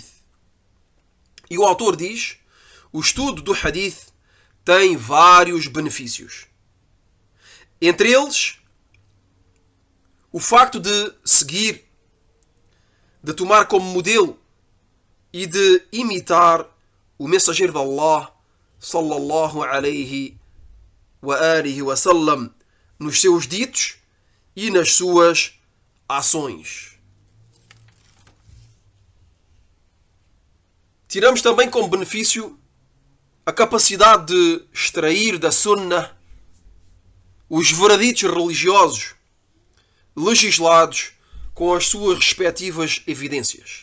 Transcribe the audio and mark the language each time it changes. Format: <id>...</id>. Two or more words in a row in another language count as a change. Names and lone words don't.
<pt>E o autor diz: o estudo do hadith tem vários benefícios. Entre eles, o facto de seguir, de tomar como modelo e de imitar o mensageiro de Allah</pt> <ar>صلى الله عليه وسلم</ar> <pt>nos seus ditos e nas suas ações. Tiramos também como benefício a capacidade de extrair da sunnah os vereditos religiosos legislados com as suas respectivas evidências.</pt>